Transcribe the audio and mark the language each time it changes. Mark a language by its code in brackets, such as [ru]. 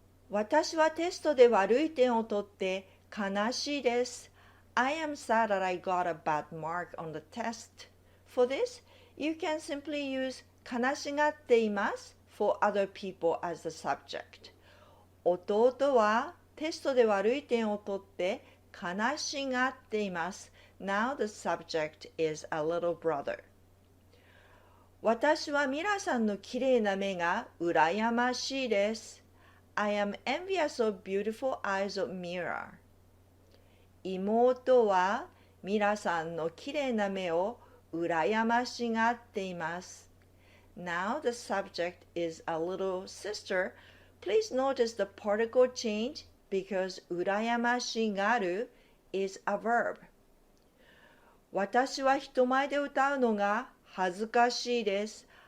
[ja] 私はテストで悪い点を取って悲しいです。 [en] I am sad that I got a bad mark on the test. For this, you can simply use 悲しがっています for other people as the subject. [ja] 弟はテストで悪い点を取って悲しがっています。 [en] Now the subject is a little brother. [ja] 私はミラさんのきれいな目が羨ましいです。 [en] I am envious of beautiful eyes of Mira. [ja] 妹はミラさんのきれいな目を羨ましがっています。 [en] Now the subject is a little sister. Please notice the particle change because 羨ましがる is a verb. [ja] 私は人前で歌うのが恥ずかしいです。